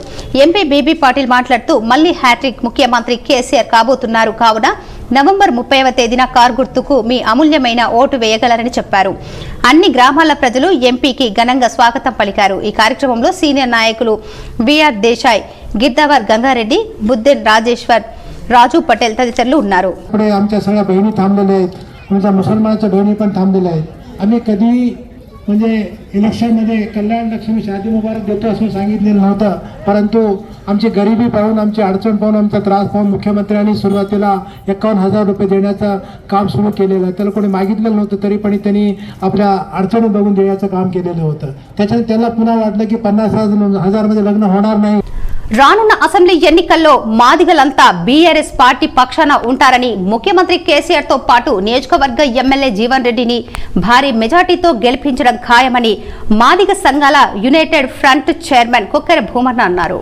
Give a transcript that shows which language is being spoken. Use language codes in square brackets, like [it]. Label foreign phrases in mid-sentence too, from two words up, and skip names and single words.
[te] ఎంపీ బీబీ పాటిల్ మాట్లాడుతూ మళ్లీ హ్యాట్రిక్ ముఖ్యమంత్రి కేసీఆర్ కాబోతున్నారు కావున నవంబర్ 30వ తేదీన కారు గుర్తుకు మీ అమూల్యమైన ఓటు వేయగలరని చెప్పారు. అన్ని గ్రామాల ప్రజలు ఎంపీకి ఘనంగా స్వాగతం పలికారు. ఈ కార్యక్రమంలో సీనియర్ నాయకులు విఆర్ దేశాయ్, గిర్దావర్ గంగారెడ్డి, బుద్ధేన్ రాజేశ్వర్, రాజు పటేల్ తదితరులు ఉన్నారు. [mr] आमच्या सगळ्या बहिणी थांबलेल्या आहेत, आमच्या मुसलमानाच्या बहिणी पण थांबलेल्या आहेत. आम्ही कधी म्हणजे इलेक्शनमध्ये कल्याण लक्ष्मी शादी मुबारक देतो असं सांगितलेलं नव्हतं, परंतु आमची गरिबी पाहून, आमची अडचण पाहून, आमचा त्रास पाहून मुख्यमंत्र्यांनी सुरुवातीला 51,000 रुपये देण्याचं काम सुरू केलेलं. त्याला कोणी मागितलेलं नव्हतं, तरी पण त्यांनी आपल्या अडचणी बघून देण्याचं काम केलेलं होतं. त्याच्याने त्याला पुन्हा वाटलं की 50,000 मध्ये लग्न होणार नाही. [te] రానున్న అసెంబ్లీ ఎన్నికల్లో మాదిగలంతా బీఆర్ఎస్ పార్టీ పక్షాన ఉంటారని ముఖ్యమంత్రి కేసీఆర్ తో పాటు నియోజకవర్గ ఎమ్మెల్యే జీవన్ రెడ్డిని భారీ మెజార్టీతో గెలిపించడం ఖాయమని మాదిగ సంఘాల యునైటెడ్ ఫ్రంట్ చైర్మన్ కొక్కెర భూమన్న అన్నారు.